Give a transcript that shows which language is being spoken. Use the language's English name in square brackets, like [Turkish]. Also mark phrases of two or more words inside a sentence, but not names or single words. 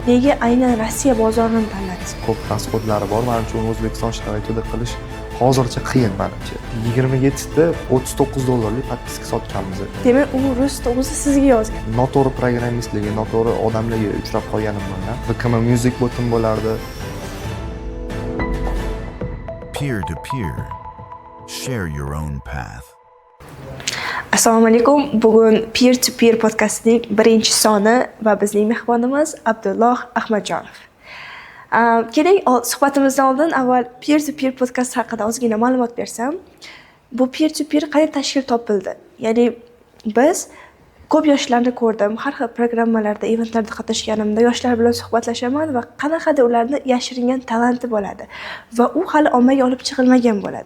[Uzbek] Nega aynan Rossiya bozorini tanladingiz? ko'p rasxodlari bor. Men uchun O'zbekiston sharoitida qilish hozircha qiyin menimcha. 27 ta $39lik podpiska sotganmiz. Demak, u rus o'zi sizga yozgan. Noto'g'ri programmistligi, noto'g'ri odamlarga uchrab qolganim bilan VKM Music botim bo'lardi. [English] Peer to peer. Share your own path. [Uzbek] Assalomu alaykum. Bugun Peer to Peer podkastining birinchi soni va bizning mehmonimiz Abdulloh Ahmadjonov. Keling, suhbatimizdan oldin avval Peer to Peer podkast haqida ozgina ma'lumot bersam. Bu Peer to Peer qanday tashkil topildi? Ya'ni biz ko'p yoshlarni ko'rdim, har xil programmalarda, eventlarda qatnashganimda yoshlar bilan suhbatlashaman va qanaqadir ularni yashiringan talanti bo'ladi va u hali ommaga olib chiqilmagan bo'ladi.